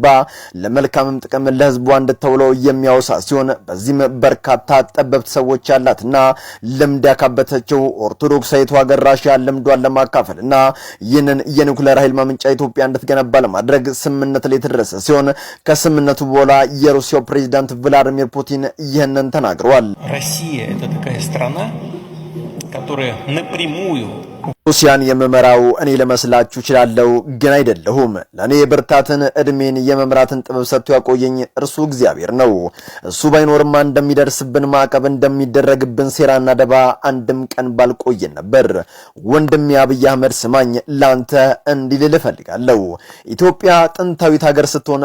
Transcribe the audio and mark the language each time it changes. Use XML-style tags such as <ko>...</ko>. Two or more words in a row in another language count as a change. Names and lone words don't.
<am>ለመልካምም ጥቅም ለህዝቧ እንድትውለው የሚያወሳ ሲሆን በዚህም በርካታ ጠበብት ሰዎች ያላትና ልምድ ያካበተችው ኦርቶዶክሳዊቷ ሀገር ራሽያ ልምዷን ለማካፈልና ይህንን የኒውክሌር ኃይል ማመንጫ ኢትዮጵያ እንድትገነባ ለማድረግ ስምምነት ላይ የተደረሰ ሲሆን ከስምምነቱ በኋላ የሩሲያው ፕሬዝዳንት ቭላዲሚር ፑቲን ይህንን ተናግረዋል።</am> <ru>Россия — это такая страна, которая напрямую</ru> <am>ሩሲያን የመመራው እኔ ለመስላችሁ እችላለሁ፣ ግን አይደለሁም። ለኔ ብርታትን፣ እድሜን፣ የመምራትን ጥበብ ሰጥቶ ያቆየኝ እርሱ እግዚአብሔር ነው። እሱ ባይኖርማ እንደሚደርስብን ማዕቀብ፣ እንደሚደረግብን ሴራና ደባ አንድም ቀን ባልቆየን ነበር። ወንድሜ አብይ አህመድ ስማኝ፣ ላንተ እንዲልል እፈልጋለሁ። ኢትዮጵያ ጥንታዊት ሀገር ስትሆን</am>